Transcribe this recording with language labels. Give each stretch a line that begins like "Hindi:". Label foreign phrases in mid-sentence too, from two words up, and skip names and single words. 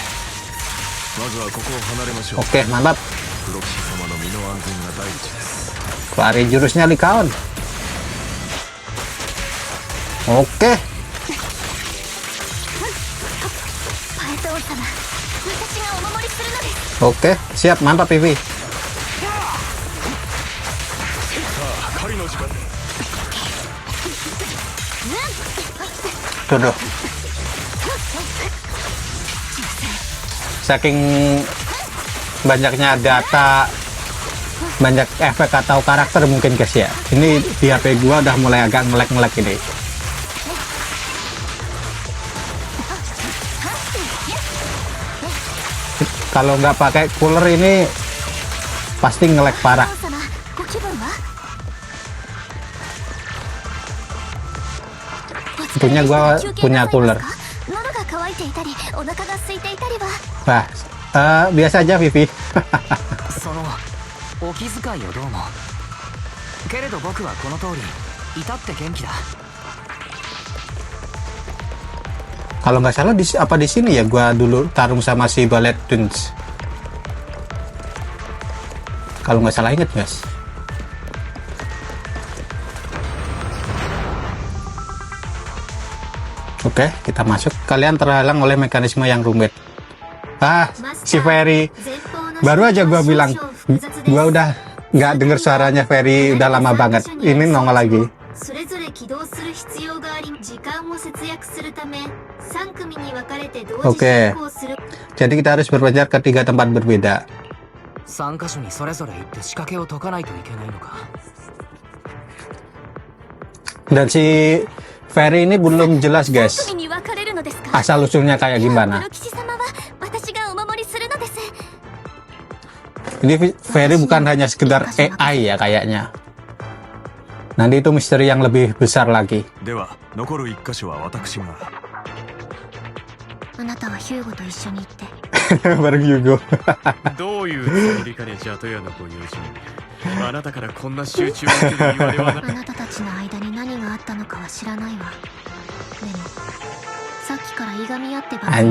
Indonesian: Oke, mantap. Keluarin jurusnya Likaon. Oke.
Japanese: 私がお守りするのです。
Indonesian: Oke, siap, mantap Vivi.
Japanese: 狩りの時間
Indonesian: Tuh. Saking banyaknya data, banyak efek atau karakter mungkin guys ya. Ini di HP gua udah mulai agak ngelek-ngelek ini. Kalau nggak pakai cooler ini pasti ngelek parah.
Japanese: お父様、ご気分は？
Indonesian: Untungnya gua punya cooler.
Japanese: 喉が渇いていたり、お腹が空いていたりは。
Indonesian: Wah, biasa aja Vivi.
Japanese: そのお気遣いをどうも。けれど僕はこの通り至って元気だ。
Indonesian: Kalau nggak salah di sini ya gua dulu tarung sama si Ballet Twins. Kalau nggak salah inget guys. Oke, kita masuk. Kalian terhalang oleh mekanisme yang rumit. Ah, si Ferry. Baru aja gua bilang, gua udah nggak denger suaranya Ferry udah lama banget. Ini nongol lagi. Oke, jadi kita harus berpencar ke 3 tempat berbeda.
Japanese: 3 カ所にそれぞれ行って仕掛けを解かないといけないのか。
Indonesian: Dan si Ferry ini belum jelas guys
Japanese: 3 組に分かれるのですか？
Indonesian: asal usulnya kayak
Japanese: プ
Indonesian: gimana.
Japanese: ロ騎士様は私がお守りするのです。
Indonesian: Ini Ferry bukan hanya sekedar AI ya kayaknya. Nanti itu misteri yang lebih besar lagi.
Japanese: では残る1箇所は私が。あなたはヒューゴと一緒に行って。
Indonesian: Bareng Yugo.
Japanese: どういうつもりかね、ジャトヤのご友人。あなたからこんな集中を受ける言われはな。あなたたちの間に何があったのかは知らないわ。でもさっきからいがみ合ってばかり。